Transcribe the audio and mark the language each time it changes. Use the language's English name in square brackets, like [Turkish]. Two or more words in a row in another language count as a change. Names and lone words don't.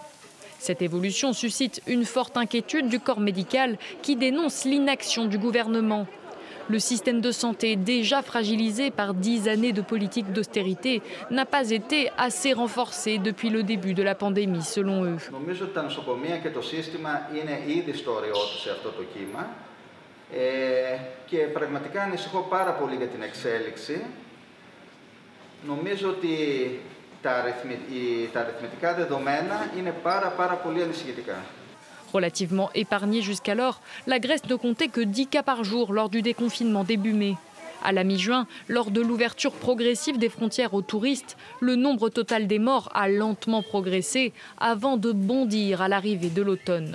[French] Cette évolution suscite une forte inquiétude du corps médical qui dénonce l'inaction du gouvernement. Le système de santé, déjà fragilisé par 10 années de politique d'austérité, n'a pas été assez renforcé depuis le début de la pandémie, selon eux. [Greek] Νομίζω ότι τα αριθμητικά δεδομένα είναι πάρα πολύ ανησυχητικά. [French] Relativement épargnée jusqu'alors, la Grèce ne comptait que 10 cas par jour lors du déconfinement début mai. À la mi-juin, lors de l'ouverture progressive des frontières aux touristes, le nombre total des morts a lentement progressé avant de bondir à l'arrivée de l'automne.